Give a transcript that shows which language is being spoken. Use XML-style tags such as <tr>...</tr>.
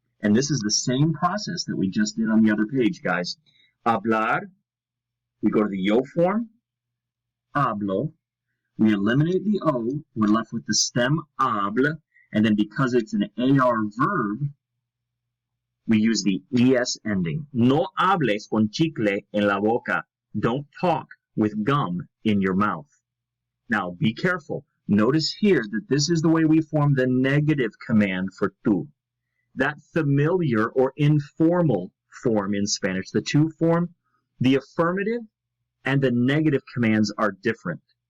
<en>And this is the same process that we just did on the other page, guys. Hablar, we go to the yo form, hablo, we eliminate the O, we're left with the stem hable, and then because it's an AR verb, we use the ES ending.</en> <es>No hables con chicle en la boca.</es> <en>Don't talk with gum in your mouth. Now, be careful. Notice here that this is the way we form the negative command for tu. That familiar or informal form in Spanish, the tu form, the affirmative and the negative commands are different.</en>